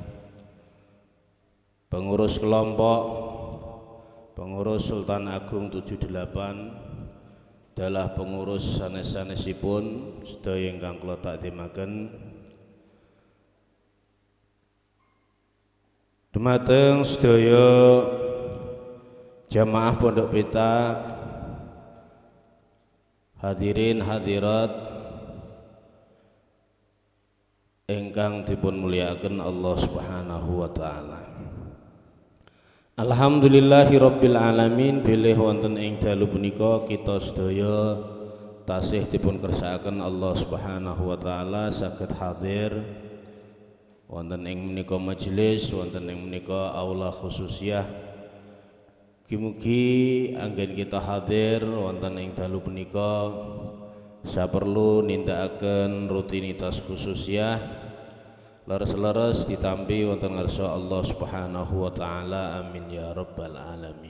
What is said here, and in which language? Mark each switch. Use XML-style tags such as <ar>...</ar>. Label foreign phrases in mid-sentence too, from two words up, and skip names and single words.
<jv>pengurus kelompok, pengurus Sultan Agung 78, dalah pengurus sanes-sanesipun sedaya ingkang kula takdimaken, dumateng sedaya jamaah Pondok Pita, hadirin hadirat ingkang dipun mulyakaken</jv> <ar>الله سبحانه وتعالى. الحمد لله رب العالمين.</ar> <jv>Bilih wonten ing dalu punika kita sedaya tasih dipun kersakaken</jv> <ar>الله سبحانه وتعالى</ar> <jv>saged hadir wonten ing menika majelis, wonten ing menika aula khususiyah. Mugi-mugi anggen kita hadir wonten ing dalu punika saperlu nindakaken rutinitas khususiyah, leres-leres ditampi wonten ngarsa</jv> <ar>الله سبحانه وتعالى, آمين يا رب العالمين.</ar>